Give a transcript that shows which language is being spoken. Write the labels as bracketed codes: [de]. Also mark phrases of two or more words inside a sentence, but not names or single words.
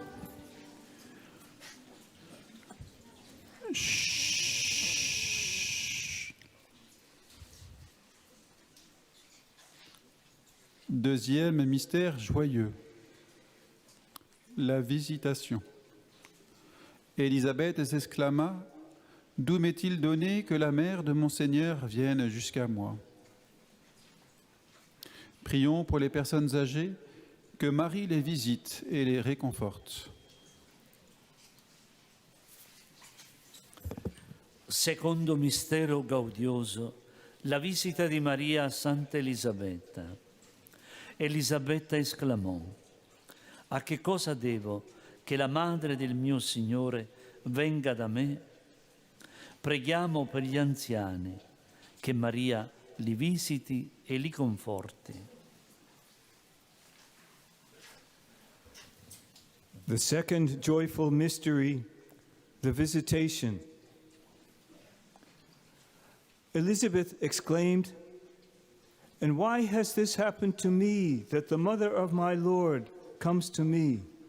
[fr] Deuxième mystère joyeux, la visitation. Élisabeth s'exclama, « D'où m'est-il donné que la mère de mon Seigneur vienne jusqu'à moi ?» Prions pour les personnes âgées, que Marie les visite et les réconforte. [it] Secondo mistero gaudioso, la visita di Maria a Santa Elisabetta. Elisabetta esclamò: a che cosa devo che la madre del mio Signore venga da me? Preghiamo per gli anziani, che Maria li visiti e li conforti. [en] The second joyful mystery, the visitation. Elizabeth exclaimed, "And why has this happened to me, that the mother of my Lord comes to me?"